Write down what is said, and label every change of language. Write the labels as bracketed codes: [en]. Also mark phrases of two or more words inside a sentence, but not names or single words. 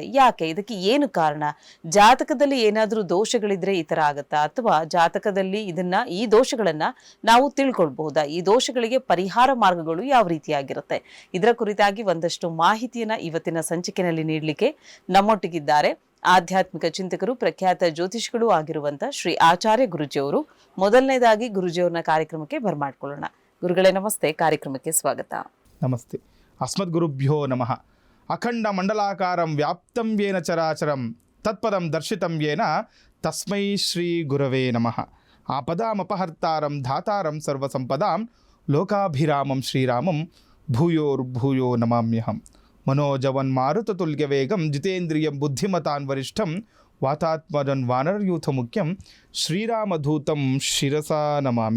[kn] ಯಾಕೆ, ಇದಕ್ಕೆ ಏನು ಕಾರಣ, ಜಾತಕದಲ್ಲಿ ಏನಾದರೂ ದೋಷಗಳಿದ್ರೆ ಈ ಥರ ಆಗುತ್ತಾ, ಅಥವಾ ಜಾತಕದಲ್ಲಿ ಈ ದೋಷಗಳನ್ನ ನಾವು ತಿಳ್ಕೊಳ್ಬಹುದಾ, ಈ ದೋಷಗಳಿಗೆ ಪರಿಹಾರ ಮಾರ್ಗಗಳು ಯಾವ ರೀತಿಯಾಗಿರುತ್ತೆ, ಇದರ ಕುರಿತಾಗಿ ಒಂದಷ್ಟು ಮಾಹಿತಿಯನ್ನ ಇವತ್ತಿನ ಸಂಚಿಕೆಯಲ್ಲಿ ನೀಡಲಿಕ್ಕೆ ನಮ್ಮೊಟ್ಟಿಗಿದ್ದಾರೆ ಆಧ್ಯಾತ್ಮಿಕ ಚಿಂತಕರು, ಪ್ರಖ್ಯಾತ ಜ್ಯೋತಿಷಿಗಳು ಆಗಿರುವಂತ ಶ್ರೀ ಆಚಾರ್ಯ ಗುರುಜಿಯವರು. ಮೊದಲನೇದಾಗಿ ಗುರುಜಿಯವ್ರನ್ನ ಕಾರ್ಯಕ್ರಮಕ್ಕೆ ಬರ್ಮಾಡ್ಕೊಳ್ಳೋಣ. ಗುರುಗಳೇ ನಮಸ್ತೆ, ಕಾರ್ಯಕ್ರಮಕ್ಕೆ ಸ್ವಾಗತ. [sa] ನಮಸ್ತೆ. ಅಸ್ಮದ್ ಗುರುಭ್ಯೋ ನಮಃ. ಅಖಂಡ ಮಂಡಲಾಕಾರಂ ವ್ಯಾಪ್ತಂ ಯೇನ ಚರಾಚರಂ ತತ್ಪದಂ ದರ್ಶಿತಂ ಯೇನ ತಸ್ಮೈ ಶ್ರೀ ಗುರವೇ ನಮಃ. ಆಪದಾಮಪಹರ್ತಾರಂ ಧಾತಾರಂ ಸರ್ವಸಂಪದಾಂ ಲೋಕಾಭಿರಾಮಂ ಶ್ರೀರಾಮಂ ಭೂಯೋರ್ಭೂಯೋ ನಮಾಮ್ಯಹಂ. ಮನೋಜವನ್ ಮಾರುತತುಲ್ಯ ವೇಗಂ ಜಿತೇಂದ್ರಿಯಂ ಬುದ್ಧಿಮತಾನ್ ವರಿಷ್ಠಂ ವಾತಾತ್ಮಜನ್ ವಾನರಯೂಥ ಮುಖ್ಯಂ ಶ್ರೀರಾಮಧೂತಂ ಶಿರಸಾ ನಮಾಮಿ.